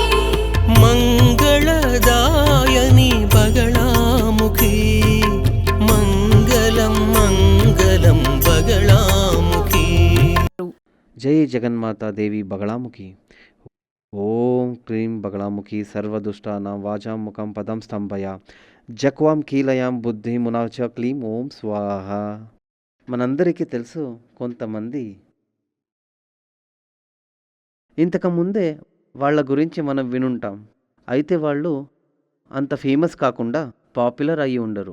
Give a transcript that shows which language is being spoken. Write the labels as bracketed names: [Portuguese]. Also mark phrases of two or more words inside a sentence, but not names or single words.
[Sanskrit] मंगलदायिनी बगलामुखी मंगलम मंगलम बगलामुखी। जय जगन्माता देवी बगलामुखी। ओम क्लीं बगलामुखी सर्वदुष्टानां वाचां मुखं पदं स्तंभय जक्वां కీలయాం బుద్ధి మునాచ క్లీం ఓం స్వాహ. [Telugu] మనందరికీ తెలుసు, కొంతమంది ఇంతకుముందే వాళ్ళ గురించి మనం వినుంటాం. అయితే వాళ్ళు అంత ఫేమస్ కాకుండా పాపులర్ అయ్యి ఉండరు.